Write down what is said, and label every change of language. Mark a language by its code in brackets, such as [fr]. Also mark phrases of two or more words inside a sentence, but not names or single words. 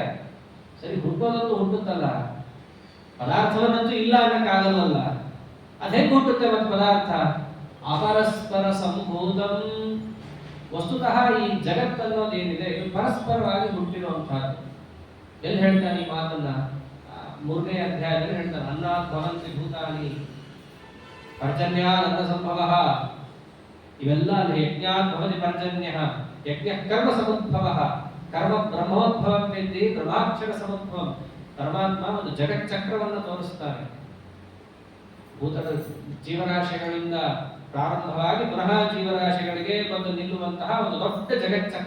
[kn] ಸರಿ, ಹುಟ್ಟೋದಂತೂ ಹುಟ್ಟುತ್ತಲ್ಲ, ಪದಾರ್ಥವನ್ನಂತೂ ಇಲ್ಲ ಅನ್ನಕ್ಕಾಗಲ್ಲ. ಅದೇನು ಹುಟ್ಟುತ್ತೆ ಮತ್ತೆ ಪದಾರ್ಥ? [sa] ಅಪರಸ್ಪರ ಸಂಭೂತಂ. [kn] ವಸ್ತುತಃ ಈ ಜಗತ್ತನ್ನೋದೇನಿದೆ ಇದು ಪರಸ್ಪರವಾಗಿ ಹುಟ್ಟಿರುವಂತಹದ್ದು. ಎಲ್ಲಿ ಹೇಳ್ತಾನೆ ಈ ಮಾತನ್ನ? 3ನೇ ಅಧ್ಯಾಯದಲ್ಲಿ ಹೇಳ್ತಾನೆ, [sa] ಅನ್ನಾತ್ ಭವಂತಿ ಭೂತಾನಿ ಪರ್ಜನ್ಯಾತ್ ಅನ್ನ ಸಂಭವಃ. ಇವೆಲ್ಲ ಯಜ್ಞಾತ್ ಭವತಿ ಪರ್ಜನ್ಯಃ, ಯಜ್ಞ ಕರ್ಮ ಸಮುದ್ಭವಃ, ಕರ್ಮ ಬ್ರಹ್ಮೋದ್ಭವಂ ವೇದ್ದಿ ಬ್ರಹ್ಮಾಕ್ಷರ ಸಮುದ್ಭವಂ. [kn] ಪರಮಾತ್ಮ ಒಂದು ಜಗಚ್ಚಕ್ರವನ್ನು ತೋರಿಸ್ತಾನೆ. ಭೂತದ ಜೀವರಾಶಿಗಳಿಂದ ಪ್ರಾರಂಭವಾಗಿ ಪುನಃ ಜೀವರಾಶಿಗಳಿಗೆ ಬಂದು ನಿಲ್ಲುವಂತಹ ಒಂದು ದೊಡ್ಡ ಜಗಚ್ಚಕ್ರ.